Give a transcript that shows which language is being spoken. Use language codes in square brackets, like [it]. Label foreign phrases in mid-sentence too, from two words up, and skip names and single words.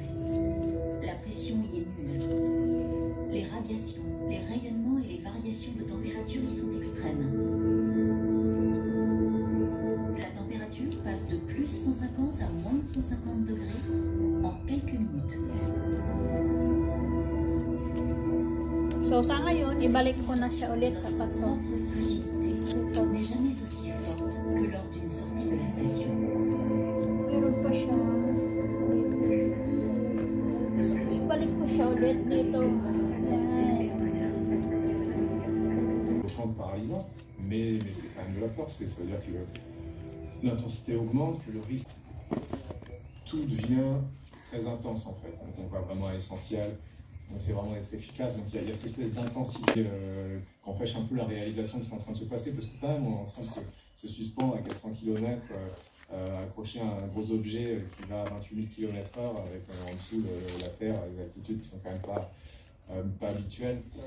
[fr] La pression y est nulle. Les radiations, les rayonnements et les variations de température y sont extrêmes. La température passe de plus 150 à moins 150 degrés en quelques minutes. [tl] So, sa ngayon, ibalik ko na siya ulit sa paso. [fr] Notre fragilité n'est jamais aussi forte que lors d'une sortie de la station. [tl] Meron pa siya. So, ibalik ko siya ulit dito. Ayan. [fr] Chante paralysante, mais c'est quand même de la force, ça veut dire que l'intensité augmente, que le risque, tout devient très intense en fait. Donc on va vraiment à l'essentiel, c'est vraiment être efficace. Donc il y a cette espèce d'intensité qui empêche un peu la réalisation de ce qui est en train de se passer, parce que quand même on est en train de se suspendre à 400 km, accroché à un gros objet qui va à 28 000 km/h avec en dessous la Terre, des altitudes qui sont quand même pas habituelles.